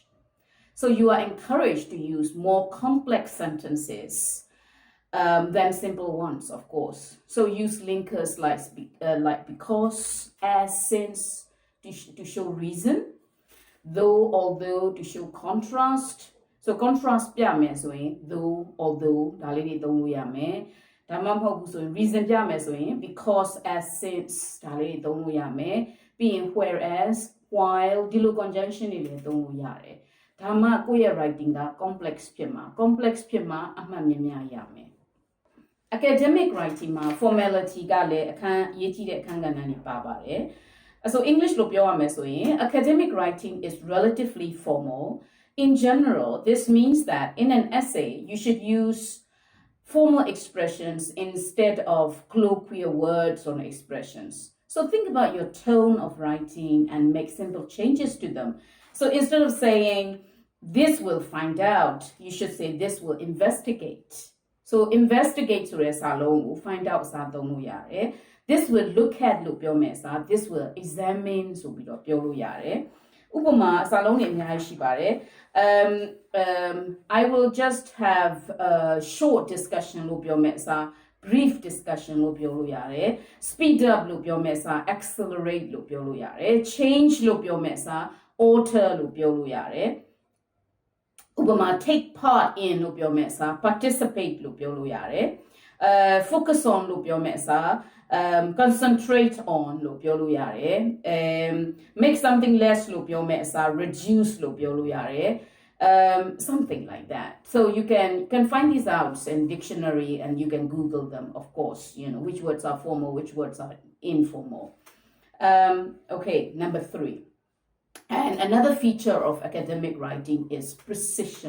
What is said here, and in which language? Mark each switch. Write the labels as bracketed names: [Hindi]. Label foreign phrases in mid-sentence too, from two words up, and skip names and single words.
[English] So you are encouraged to use more complex sentences than simple ones, of course. So use linkers like because, as, since to show reason, though, although to show contrast. [Burmese] So contrast ပြမယ်ဆိုရင် [English] though, although [Burmese] ဒါလေးတွေသုံးလို့ရမယ်။ဒါမှမဟုတ်ဘူးဆိုရင် reason ပြမယ်ဆိုရင် [English] because, as, since [Burmese] ဒါလေးတွေသုံးလို့ရမယ်။ပြီးရင် [English] whereas, while [Burmese] ဒီလို conjunction တွေလည်းသုံးလို့ရတယ်။ဒါမှကိုယ့်ရဲ့ writing က complex ဖြစ်မှာ complex ဖြစ်မှာအမှတ်များများရမယ်။ [English] academic writing [Burmese] မှာ formality ကလည်းအရေးကြီးတဲ့အခန်းကဏ္ဍတွေပါပါတယ်။ So English လို့ပြောရမယ်ဆိုရင် [English] academic writing is relatively formal. In general, this means that in an essay, you should use formal expressions instead of colloquial words or expressions. So think about your tone of writing and make simple changes to them. So instead of saying, this will find out, you should say, this will investigate. [Burmese] So investigate ဆိုတဲ့စာလုံးကို [English] find out [Burmese] စာသုံးလို့ရတယ်။ [English] This will look at [Burmese] လို့ပြောမယ်စာ [English] this will examine [Burmese] ဆိုပြီးတော့ပြောလို့ရတယ်။ဥပမာစာလုံးတွေအများကြီးရှိပါတယ်။ [English] I will just have a short discussion [Burmese] လို့ပြောမယ်စာ [English] brief discussion [Burmese] လို့ပြောလို့ရတယ် [English] speed up [Burmese] လို့ပြောမယ်စာ accelerate လို့ပြောလို့ရတယ် change လို့ပြောမယ်စာ alter လို့ပြောလို့ရတယ်ဥပမာ [English] take part in [Burmese] လို့ပြောမယ်စာ participate လို့ပြောလို့ရတယ် [English] focus on [Burmese] လို့ပြောမယ်စာ [English] concentrate on [Burmese] လို့ပြောလို့ရတယ် [English] make something less [Burmese] လို့ပြောမယ်စာ reduce လို့ပြောလို့ရတယ် [English] something like that. So you can find these out in dictionary and you can Google them, of course, which words are formal, which words are informal. Okay, number 3. And another feature of academic writing is precision.